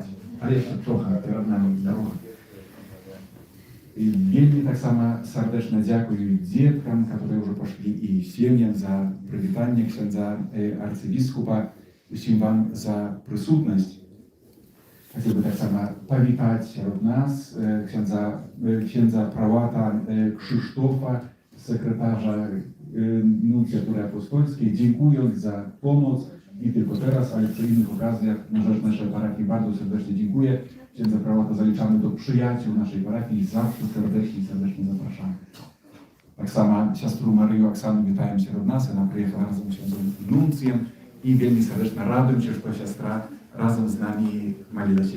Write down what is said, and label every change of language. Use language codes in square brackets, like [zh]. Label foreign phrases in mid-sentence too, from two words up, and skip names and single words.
[be] Але яшчэ трохи перад намі дарога. І вельмі таксама сардэчна дзякую дзеткам, которые ўжо пашлі, і сем'ям за прывітанне ксяндза арцыбіскупа, усім вам за прысутнасць. Хацеў бы таксама павітаць сярод нас ксяндза правата Крzysztofa, [pl] sekretarza nuncjatury apostolskiej. Dziękując za pomoc, nie tylko teraz, ale przy innych okazjach na rzecz naszej parafii bardzo serdecznie dziękuję. Księdza prałata zaliczamy do przyjaciół naszej parafii i zawsze serdecznie zapraszamy. Tak samo siostrą Maryją Oksaną witają się od nas, ona przyjechała razem z księdzem nuncjem i wielmi serdecznie raduję się, że to siostra razem z nami maliła się.